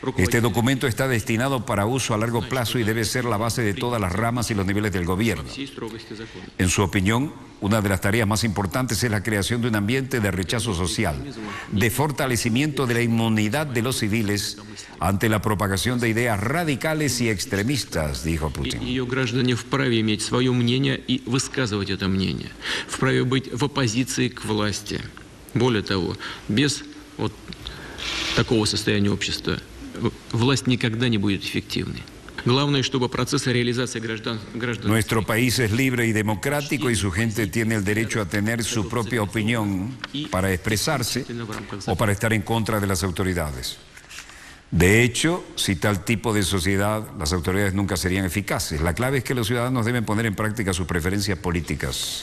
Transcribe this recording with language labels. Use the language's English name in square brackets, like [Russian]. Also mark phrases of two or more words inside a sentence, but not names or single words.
[Spanish] Este documento está destinado para uso a largo plazo y debe ser la base de todas las ramas y los niveles del gobierno. En su opinión, una de las tareas más importantes es la creación de un ambiente de rechazo social, de fortalecimiento de la inmunidad de los civiles ante la propagación de ideas radicales y extremistas, dijo Putin. [Russian] Ее граждане вправе иметь свое мнение и высказывать это мнение, вправе быть в оппозиции к власти. Более того, без вот такого состояния общества власть никогда не будет эффективной. Главное, чтобы процессы реализации граждан... [Spanish] Nuestro país es libre y democrático y su gente tiene el derecho a tener su propia opinión para expresarse o para estar en contra de las autoridades. De hecho, si tal tipo de sociedad, las autoridades nunca serían eficaces. La clave es que los ciudadanos deben poner en práctica sus preferencias políticas.